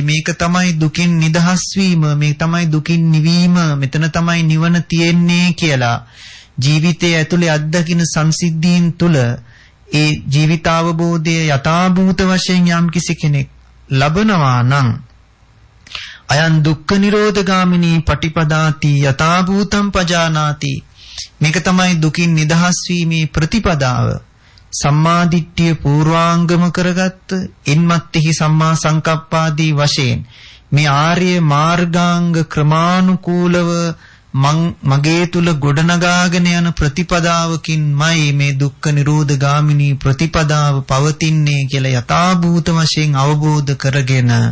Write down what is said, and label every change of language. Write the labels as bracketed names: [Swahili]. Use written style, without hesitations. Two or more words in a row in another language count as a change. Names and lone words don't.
[Sinhala] මේක තමයි දුකින් නිදහස් වීම, මේ තමයි දුකින් නිවීම, මෙතන තමයි නිවන තියෙන්නේ කියලා ජීවිතයේ ඇතුලේ අත්දකින්න සංසිද්ධීන් තුල ඒ ජීවිතාවබෝධය යථාභූත වශයෙන් යම්කිසි කෙනෙක් ලබනවා නම් [Pali] අයං දුක්ඛ නිරෝධගාමිනී පටිපදාති යථාභූතං පජානාති. [Sinhala] මේක තමයි දුකින් නිදහස් වීමේ ප්‍රතිපදාව. සම්මාදිට්ඨිය පූර්වාංගම කරගත්ත ඉන්මත්ෙහි සම්මා සංකප්පාදී වශයෙන් මේ ආර්ය මාර්ගාංග ක්‍රමානුකූලව මගේ තුල ගොඩනගාගෙන යන ප්‍රතිපදාවකින්මයි මේ දුක්ඛ නිරෝධ ගාමිනී ප්‍රතිපදාව පවතින්නේ කියලා යථාභූත වශයෙන් අවබෝධ කරගෙන